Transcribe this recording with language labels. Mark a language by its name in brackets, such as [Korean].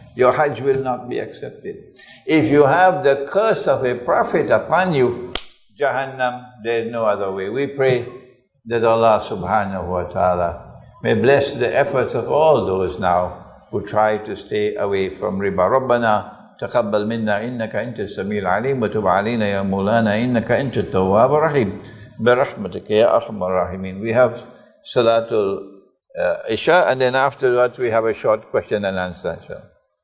[English] Your hajj will not be accepted. If you have the curse of a prophet upon you, Jahannam, there is no other way. We pray that Allah subhanahu wa ta'ala may bless the efforts of all those now who try to stay away from riba. [Arabic] ربنا تقبل منا إنك أنت السميع العليم وتب علينا يا مولانا إنك أنت التواب الرحيم برحمتك يا أرحم الراحمين. [English] We have Salatul Isha, and then after that we have a short question and answer.